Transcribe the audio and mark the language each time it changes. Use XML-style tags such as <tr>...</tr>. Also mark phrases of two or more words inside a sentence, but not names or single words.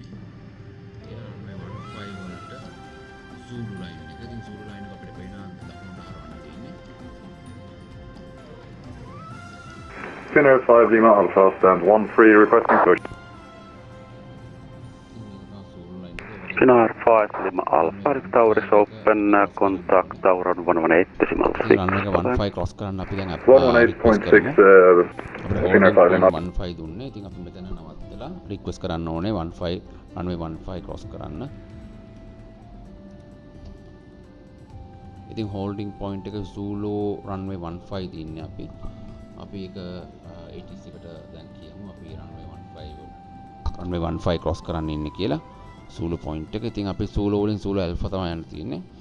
<si>ඒ runway 15 වලට Zulu line එක. ඉතින් Zulu line එක අපිට පේන දකුණට හරවන්න තියෙන්නේ.</si> <en>Finnair 5 Lima Alpha, stand 13, requesting push. Finnair 5 Flight Lima Alpha, tower is open, contact tower on 118.6.</en> <si>runway 15 cross කරන්න අපි දැන්</si> <en>118.6 Finnair 5 Lima</en> <si>15 දුන්නේ. ඉතින් අපි මෙතන නවත්තලා රික්වෙස්ට් කරන්න ඕනේ 15 runway 15 cross කරන්න. ඉතින්</si> <en>holding point</en> <si>එක Zulu runway 15 දින්නේ අපි. අපි ඒක 86 කට දැන් කියමු අපි runway 15 cross කරන්න ඉන්නේ කියලා. Zulu point එක. ඉතින් අපි Zulu වලින් Zulu Alpha තමයි යන්න තියෙන්නේ.</si>